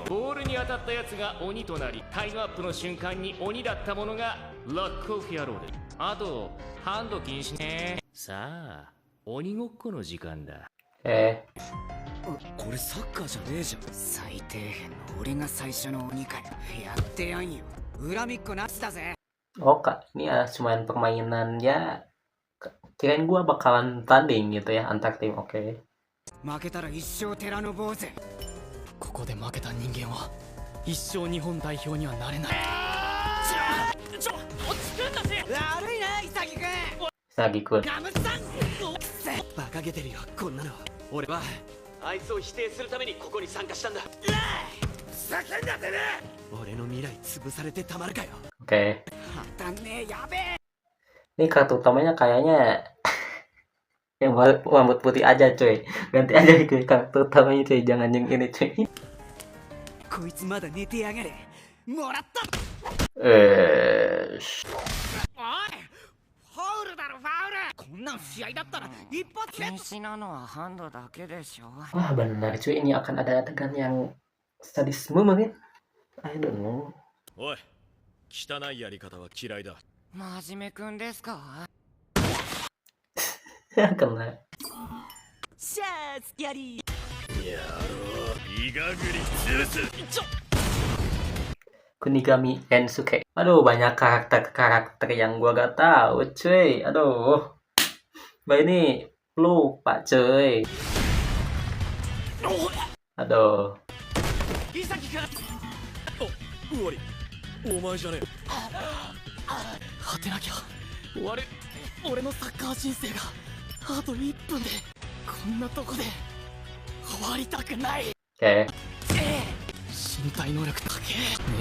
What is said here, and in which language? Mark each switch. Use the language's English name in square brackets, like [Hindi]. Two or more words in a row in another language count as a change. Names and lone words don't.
[Japanese] ボールに当たったやつが鬼となりタイムアップの瞬間に鬼だったものがロックオフ野郎で。あとハンド禁止ね。さあ鬼ごっこの時間だ。これサッカーじゃねえじゃん。最底辺の俺が最初の鬼かよ。やってやんよ。恨みっこなしだぜ。 [Indonesian] oh kak, ini ya cuman permainan ya. Kirain gua bakalan tanding gitu ya antar tim. Oke. [Japanese] 負けたら一生寺の坊主。ここで負けた人間は一生日本代表にはなれない。落ち着くんだぜ。悪いな潔くん。 Sagi kun. ガムさん。馬鹿げてるよこんなの。俺はあいつを否定するためにここに参加したんだ。叫んだぜね。俺の未来潰されてたまるかよ。 [Indonesian] Oke. [Japanese] 当たんねえやべえ。 [Indonesian] Ini kartu utamanya kayaknya yang rambut putih aja cuy. Ganti aja ke kartu utamanya cuy. Jangan yang ini cuy. [Japanese] こいつまだ寝てやがれ。もらった。おい。ファウルだろファウル。こんなん試合だったら一発で。禁止なのはハンドだけでしょ。 [Indonesian] Wah benar cuy, ini akan ada adegan yang sadisme mungkin. [English] I don't know. [Japanese] おい汚いやり方は嫌いだ。真面目くんですか。 [Indonesian] Kena. [Japanese] シャースやり。やろうイガグリツース。 Kunigami Ensuke. [Indonesian] Aduh, banyak karakter yang gua gak tahu cuy. Aduh. Bah ini lupa cuy. Aduh. [Japanese] おわりお前じゃねえ。果てなきゃ終わる俺のサッカー人生があと1分でこんなとこで終わりたくない。 [Indonesian] Oke. [Japanese] 身体能力高え。